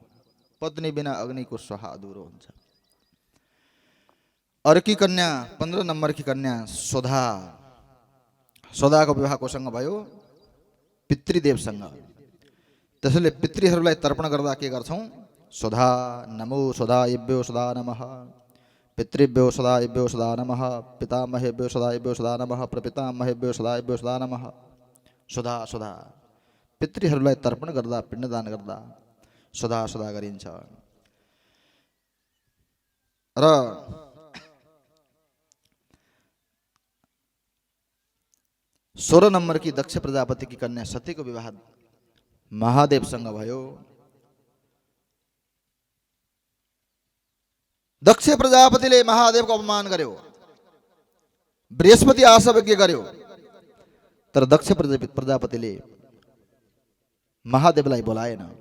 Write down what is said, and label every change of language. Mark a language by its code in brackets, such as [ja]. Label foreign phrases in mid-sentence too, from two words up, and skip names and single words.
[ne] पत्नी बिना अग्निको स्वाहा अधुरो हुन्छ। अर्की कन्या 15 नम्बर की कन्या सोधा। सोधाको विवाह कोसँग भयो? पितृदेवसँग। त्यसैले पितृहरूलाई तर्पण गर्दा के गर्छौं? [sa] सोधा नमो सोधायेभ्यो सदा नमः, पितृभ्यो सदायेभ्यो सदा नमः, पितामहेभ्यो सदायेभ्यो सदा नमः, प्रपितामहेभ्यो सदायेभ्यो सदा नमः। [ne] सोधा सोधा पितृहरूलाई तर्पण गर्दा, पिण्डदान गर्दा सोधा सोधा गरिन्छ। र 16 नम्बर की दक्ष प्रजापति की कन्या सतीको विवाह महादेवसँग भयो। दक्ष प्रजापतिले महादेवको अपमान गर्यो। बृहस्पति आशा गर्यो, तर दक्ष प्रजापतिले महादेवलाई बोलाएन।